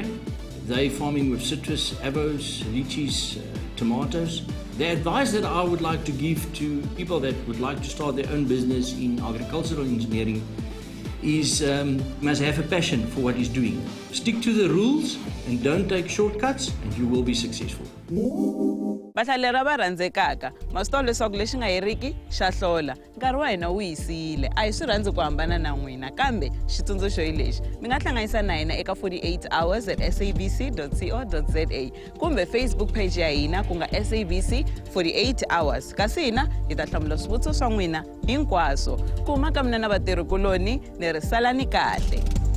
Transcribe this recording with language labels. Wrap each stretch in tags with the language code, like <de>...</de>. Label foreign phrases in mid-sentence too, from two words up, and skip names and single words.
<en>They're farming with citrus, avos, lychees, tomatoes. The advice that I would like to give to people that would like to start their own business in agricultural engineering is must have a passion for what he's doing. Stick to the rules and don't take shortcuts and you will be successful.</en> <ts>Vahlaleri va rhandzekaka masitolo leswaku lexi nga heriki xa hlola nkarhi wa hina wu yisile a hi swi rhandzi ku hambana na n'wina kambe xitsundzuxo hi lexi mi nga hlanganisa na hina eka</ts> <en>48 hours at sabc.co.za</en> <ts>kumbe</ts> <en>Facebook page</en> <ts>ya hina ku nga SABC 48 hours kasi hina hi ta hlamula swivutiso swa n'wina hinkwaswo ku huma ka mina na vatirhikuloni ni ri salani kahle.</ts>